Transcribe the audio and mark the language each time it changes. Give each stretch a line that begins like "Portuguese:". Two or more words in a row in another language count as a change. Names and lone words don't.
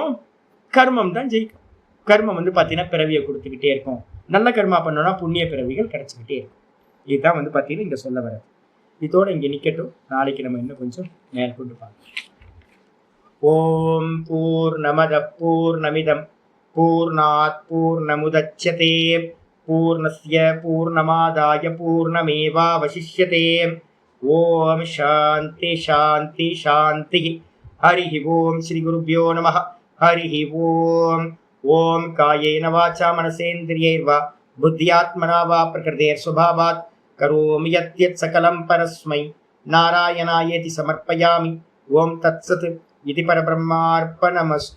Tamil: கர்மம் தான் ஜெயிக்கும். கர்மம் பார்த்தீங்கன்னா பிறவியை கொடுத்துக்கிட்டே இருக்கும். நல்ல கர்மா பண்ணோம்னா புண்ணிய பிறவிகள் கிடைச்சிக்கிட்டே இருக்கும். இதுதான் பார்த்தீங்கன்னா இங்க சொல்ல வர்றது. இதோட இங்க நிக்கட்டும். நாளைக்கு நம்ம இன்னும் கொஞ்சம் மேற்கொண்டு பார்க்கலாம்.
Sanskrit: ॐ पूर्णमदः पूर्णमिदं पूर्णात् पूर्णमुदच्यते पूर्णस्य पूर्णमादाय पूर्णमेवावशिष्यते. ॐ शान्ति शान्ति शान्ति. हरि ॐ श्री गुरुभ्यो नमः. हरि ॐ. ॐ कायेन वाचा मनसेन्द्रियैर्वा बुद्ध्यात्मना वा प्रकृतेः स्वभावात् करोमि यद्यत् सकलं परस्मै नारायणायेति समर्पयामि. ॐ तत्सत् इदं परब्रह्मार्पणमस्तु.